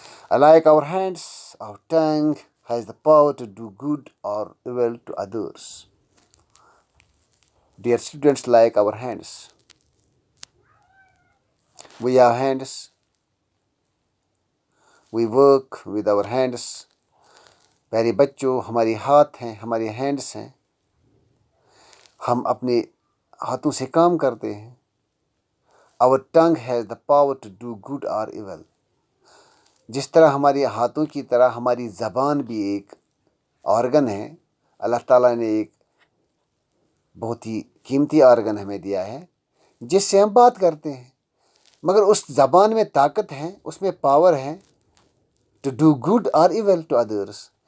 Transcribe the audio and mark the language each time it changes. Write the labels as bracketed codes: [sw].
[en] Like our hands, our tongue has the power to do good or evil to others. Dear students, like our hands, we have hands. We work with our hands. [ur] پیارے بچوں، ہمارے ہاتھ ہیں، ہمارے hands ہیں، ہم اپنے ہاتھوں سے کام کرتے ہیں. [en] Our tongue has the power to do good or evil. [ur] جس طرح ہمارے ہاتھوں کی طرح ہماری زبان بھی ایک آرگن ہے. اللہ تعالیٰ نے ایک بہت ہی قیمتی آرگن ہمیں دیا ہے جس سے ہم بات کرتے ہیں، مگر اس زبان میں طاقت ہے، اس میں پاور ہے [en] To do good اور evil to others.